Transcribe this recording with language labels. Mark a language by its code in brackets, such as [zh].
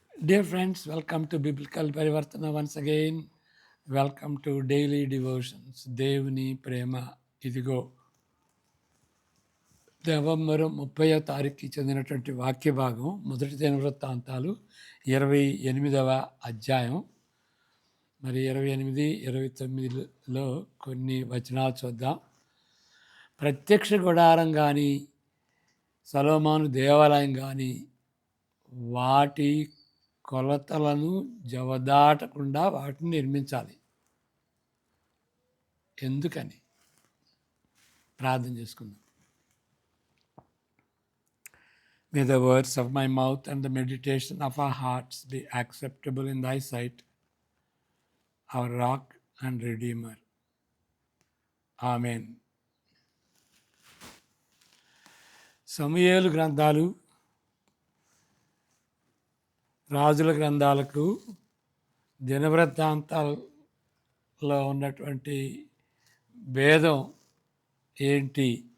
[en] Dear friends, welcome to Biblical Parivartana once again. Welcome to Daily Devotions. [te] దేవుని ప్రేమ ఇదిగో. November 30వ తారీఖుకి చెందినటువంటి వాక్య భాగం మొదటి దినవృత్తాంతాలు 28వ అధ్యాయం. మరి 28, 29లో కొన్ని వచనాలు చూద్దాం. ప్రత్యక్ష గుడారం కానీ సొలొమోను దేవాలయం కానీ వాటి కొలతలను జవదాటకుండా వాటిని నిర్మించాలి. ఎందుకని ప్రార్థన చేసుకుందాం. [en] May the words of my mouth and the meditation of our hearts be acceptable in thy sight, our rock and redeemer. Amen. [te] సమూయేలు గ్రంథాలు రాజుల గ్రంథాలకు దినవృత్తాంతాల్లో ఉన్నటువంటి భేదం ఏంటి?